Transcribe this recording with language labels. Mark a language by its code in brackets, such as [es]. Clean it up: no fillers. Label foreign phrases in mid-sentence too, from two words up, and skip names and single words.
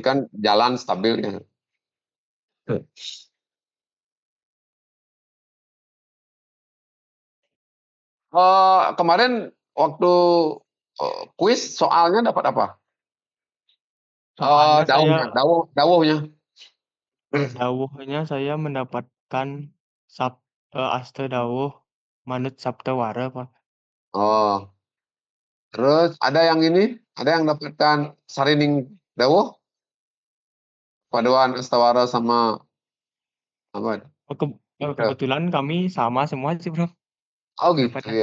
[id] pastikan jalan stabilnya. Kemarin waktu kuis soalnya dapat apa? Soalnya saya Dauhnya, dauhnya. dawuhnya saya mendapatkan aste dawuh manut sabtawara Prof. Oh, terus ada yang ini, ada yang dapatkan sarining dawuh, paduan astawara sama apa? Kebetulan kami sama semua sih Prof, Oh gitu dapatnya.